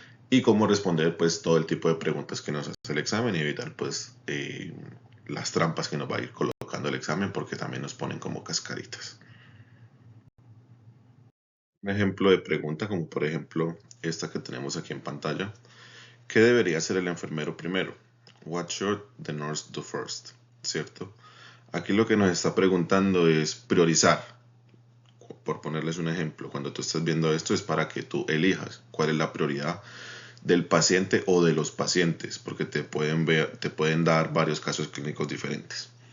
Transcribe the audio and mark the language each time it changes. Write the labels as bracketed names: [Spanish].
[Spanish] Y cómo responder pues todo el tipo de preguntas que nos hace el examen y evitar pues las trampas que nos va a ir colocando el examen porque también nos ponen como cascaritas. Un ejemplo de pregunta como por ejemplo esta que tenemos aquí en pantalla. ¿Qué debería hacer el enfermero primero? [English] What should the nurse do first? [Spanish] ¿Cierto? Aquí lo que nos está preguntando es priorizar. Por ponerles un ejemplo, cuando tú estás viendo esto es para que tú elijas cuál es la prioridad del paciente o de los pacientes, porque te pueden dar varios casos clínicos diferentes.